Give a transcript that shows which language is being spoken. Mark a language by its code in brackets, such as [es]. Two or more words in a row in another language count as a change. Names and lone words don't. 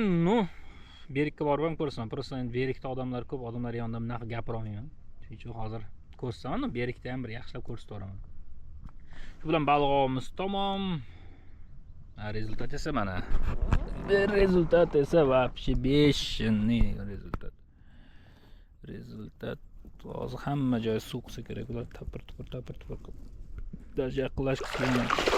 [uz] Berikka borib ham ko'rsaman. Просто endi berikda odamlar ko'p, odamlar yonida bunaqa gapira olmayman. Shuning uchun hozir ko'rsataman, berikda ham bir yaxshilab ko'rsatib yuboraman. Shu bilan baliq ovimiz tamom. Rezultat esa mana. Rezultat esa [ru] вообще бешеный результат. [uz] Результат Hozir hamma joyi suv qilsa kerak. Ular tapir tupur. Даже yaqinlashib kelmaydi.